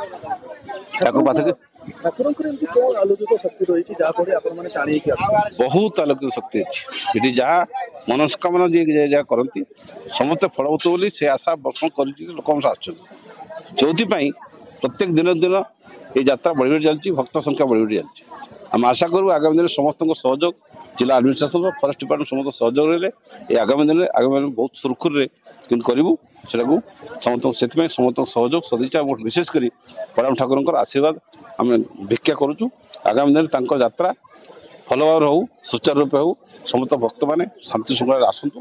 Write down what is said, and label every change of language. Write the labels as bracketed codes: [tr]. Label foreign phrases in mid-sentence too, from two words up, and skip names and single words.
[or] ତାକୁ ପାଖରେ ବହୁତ ଆଲୋକିତ ଶକ୍ତି ଅଛି। ଏଠି ଯାହା ମନସ୍କାମନା ଯିଏ ଯାହା କରନ୍ତି ସମସ୍ତେ ଫଳବତ ବୋଲି ସେ ଆଶା ବର୍ଷଣ କରିକି ଲୋକମାନେ ଆସୁଛନ୍ତି। ଯେଉଁଥିପାଇଁ ପ୍ରତ୍ୟେକ ଦିନ ଏଇ ଯାତ୍ରା ବଢ଼ି ବଢ଼ି চাଲିଛି, ଭକ୍ତ ସଂଖ୍ୟା ବଢ଼ି ବଢ଼ି ଚାଲିଛି। ଆମେ ଆଶା କରୁ ଆଗାମୀ ଦିନରେ ସମସ୍ତଙ୍କ ସହଯୋଗ, ଜିଲ୍ଲା [en] administration forest department [or] ସମସ୍ତ ସହଯୋଗ ରହିଲେ এই ଆଗାମୀ ଦିନରେ ବହୁତ ସୁରୁଖୁରୁରେ କିନ୍ତୁ କରିବୁ ସେଟାକୁ ସମସ୍ତଙ୍କୁ। ସେଥିପାଇଁ ସମସ୍ତଙ୍କ ସହଯୋଗ ସଦିଚ୍ଛା ଏବଂ ବିଶେଷ କରି ବଡ଼ରାମ ଠାକୁରଙ୍କର ଆଶୀର୍ବାଦ ଆମେ ଭିକ୍ଷା କରୁଛୁ। ଆଗାମୀ ଦିନରେ ତାଙ୍କ ଯାତ୍ରା ଭଲ ଭାବରେ ହଉ, ସୁଚାରୁ ରୂପେ ହଉ, ସମସ୍ତ ଭକ୍ତମାନେ ଶାନ୍ତି ଶୃଙ୍ଖଳାରେ ଆସନ୍ତୁ।